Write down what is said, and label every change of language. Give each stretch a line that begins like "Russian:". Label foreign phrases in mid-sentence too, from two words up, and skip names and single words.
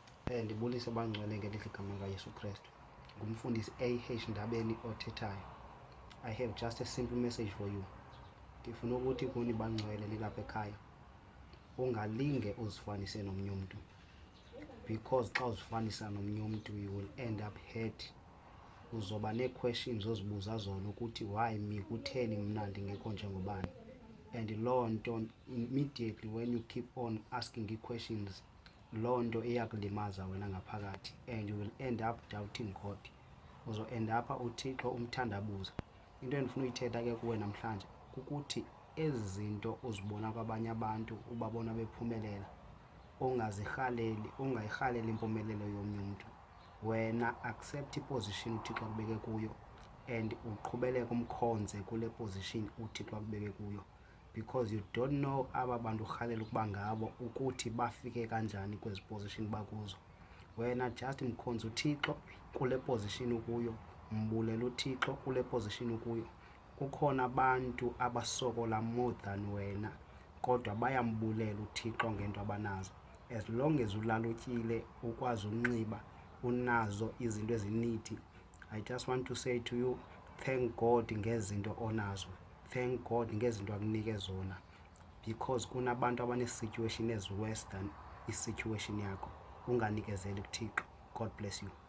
Xhosa: Ndibulise bangcwele ngelihle igama likaYesu Kristu. Ngumfundisi AH Ndabeni othethayo.
English: I have just a simple message for you.
Xhosa: Ndifuna ukuthi kuni bangcwele nilapha ekhaya ungalinge uzifanise nomnye umuntu, because xa uzifanisa nomnye umuntu
English: you will end up hurt.
Xhosa: Uzoba nee-questions ozibuza zona ukuthi
English: why me,
Xhosa: kutheni mna ndingekho njengobani.
English: And
Xhosa: loo nto
English: immediately when you keep on asking ii-questions,
Xhosa: loo nto iyakulimaza wena ngaphakathi,
English: and you will end up doubting God.
Xhosa: Uzo-end up uThixo umthandabuza. Into endifuna uyithetha ke kuwe namhlanje kukuthi ezi zinto uzibona kwabanye abantu ubabona bephumelela, ungayirhaleli impumelelo yomnye umntu. Wena accept iposition uThixo akubeke kuyo and uqhubeleke umkhonze kule position uThixo akubeke kuyo,
English: because you don't know
Xhosa: aba bantu urhalela ukuba ngabo ukuthi bafike kanjani kwezi position bakuzo. Wena just mkhonze uThixo kule position ukuyo, mbulele uThixo kule position ukuyo. Kukhona abantu abasokola
English: more than
Xhosa: wena kodwa bayambulela uThixo ngento abanazo.
English: As long as
Xhosa: ulalutyile, ukwazi unxiba, unazo izinto ezinithi,
English: I just want to say to you, thank God
Xhosa: ngezinto onazo.
English: Thank God
Xhosa: ngezinto akunike zona, because kunabantu abane-situation
English: as worse than
Xhosa: i-situation yakho. Unganikezeli kuThixo.
English: God bless you.